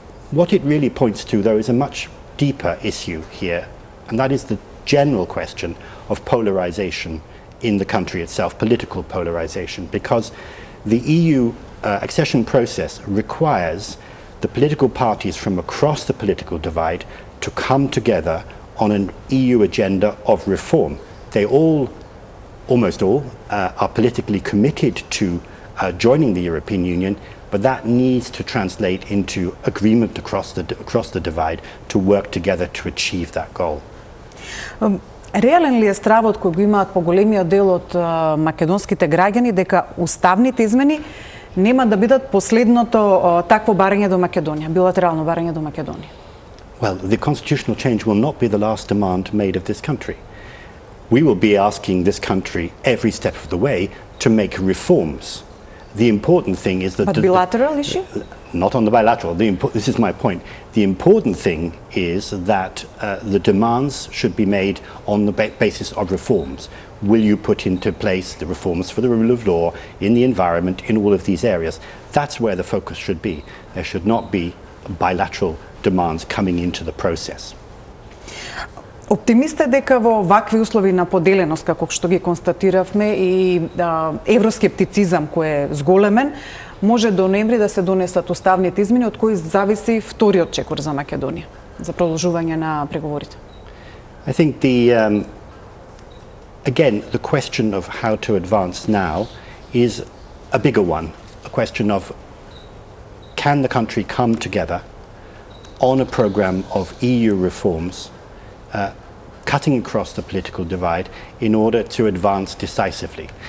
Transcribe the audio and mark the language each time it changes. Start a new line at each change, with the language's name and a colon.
English: What it really points to, though, is a much deeper issue here, and that is the general question of polarization in the country itself, political polarization, because the EU accession process requires the political parties from across the political divide to come together on an EU agenda of reform. They almost all, are politically committed to joining the European Union, but that needs to translate into agreement across the divide to work together to achieve that goal.
Macedonian: Реален ли е стравот кој го имаат поголемиот дел од македонските граѓани дека уставните измени нема да бидат последното такво барање до Македонија, билатерално барање до Македонија?
English: Well, the constitutional change will not be the last demand made of this country. We will be asking this country every step of the way to make reforms. The important thing is that... But bilateral issue? Not on the bilateral. This is my point. The important thing is that the demands should be made on the basis of reforms. Will you put into place the reforms for the rule of law, in the environment, in all of these areas? That's where the focus should be. There should not be bilateral demands coming into the process.
Macedonian: Оптимист е дека во вакви услови на поделеност, како што ги констатиравме, и евроскептицизам кој е зголемен, може до ноември да се донесат уставните измени, од кои зависи вториот чекор за Македонија, за продолжување на преговорите.
English: I think again, the question of how to advance now is a bigger one, a question of can the country come together on a program of EU reforms, cutting across the political divide in order to advance decisively.